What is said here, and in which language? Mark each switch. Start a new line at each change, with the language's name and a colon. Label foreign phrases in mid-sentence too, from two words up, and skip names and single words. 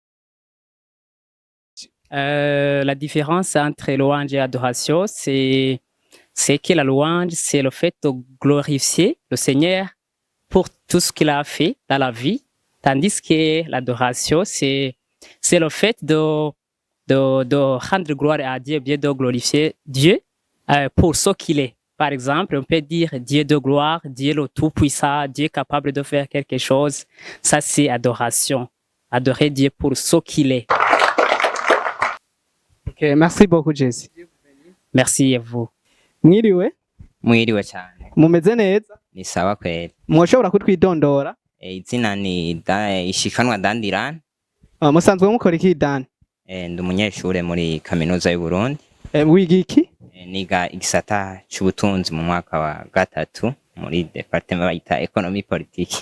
French: La différence entre louange et adoration, c'est que la louange, c'est le fait de glorifier le Seigneur pour tout ce qu'il a fait dans la vie, tandis que l'adoration, c'est le fait de rendre gloire à Dieu, bien de glorifier Dieu pour ce qu'il est. Par exemple, on peut dire Dieu de gloire, Dieu le tout-puissant, Dieu capable de faire quelque chose. Ça, c'est adoration. Adorer Dieu pour ce qu'il est. Ok, merci beaucoup, Jésus. Merci à vous.
Rundi: Mwiriwe? Mwiriwe cyane. Mumeze neza?
Swahili: Ni sawa kweli.
Rundi: Mwoshobora kutwidondora? Izina ni Ishikanwa Dandirane. Musanzwe mukora iki Dan? Ndi umunyeshure muri kaminuza y'u Burundi. Wiga iki? Niga igisata cy'ubutunzi mu mwaka wa gatatu muri departement bayita economy politique.